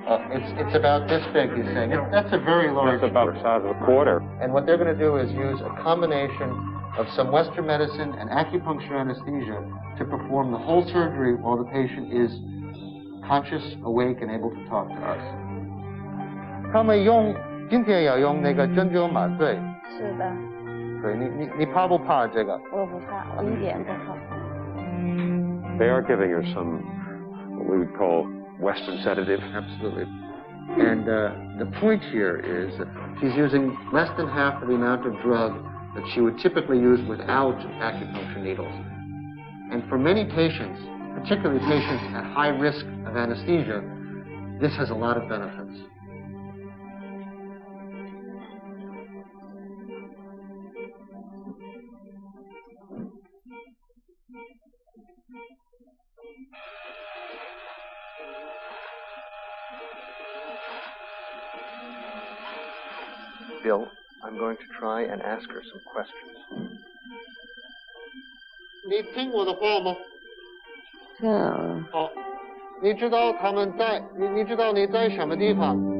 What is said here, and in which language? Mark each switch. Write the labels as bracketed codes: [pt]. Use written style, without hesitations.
[en] It's about this big, he's saying. That's a very large. That's about the size of a quarter. And what they're going to do is use a combination of some Western medicine and acupuncture anesthesia to perform the whole surgery while the patient is conscious, awake, and able to talk to us. [zh] 他们今天要用那个针灸麻醉。是的。对，你怕不怕这个？我不怕，我一点不怕。 [en] They are giving her some, what we would call Western sedative. Absolutely. And the point here is that she's using less than half of the amount of drug that she would typically use without acupuncture needles. And for many patients, particularly patients at high risk of anesthesia, this has a lot of benefits. Bill, I'm going to try and ask her some questions. [zh] 你听我的话吗？听了。好，你知道他们在，你知道你在什么地方？